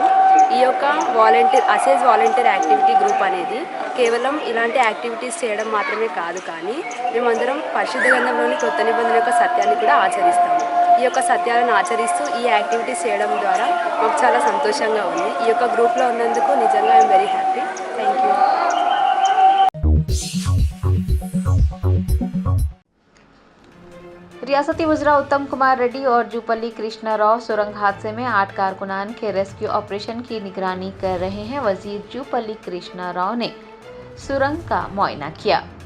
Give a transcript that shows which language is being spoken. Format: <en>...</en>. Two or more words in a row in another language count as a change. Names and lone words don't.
<te>ఈ యొక్క అసేజ్ వాలంటీర్ యాక్టివిటీ గ్రూప్ అనేది కేవలం ఇలాంటి యాక్టివిటీస్ చేయడం మాత్రమే కాదు, కానీ మేమందరం పరిశుద్ధ గ్రంథంలోని కొత్త నిబంధన యొక్క సత్యాన్ని కూడా ఆచరిస్తాము। ఈ యొక్క సత్యాలను ఆచరిస్తూ ఈ యాక్టివిటీస్ చేయడం ద్వారా మాకు చాలా సంతోషంగా ఉంది। ఈ యొక్క గ్రూప్లో ఉన్నందుకు నిజంగా</te> <en>I'm very happy. thank you.</en> <ur>ریاستی وزراء اتم کمار ریڈی اور جوپلی کرشنا راؤ سرنگ حادثے میں 8 کارکنان کے ریسکیو آپریشن کی نگرانی کر رہے ہیں۔ وزیر جوپلی کرشنا راؤ نے سرنگ کا معائنہ کیا۔</ur>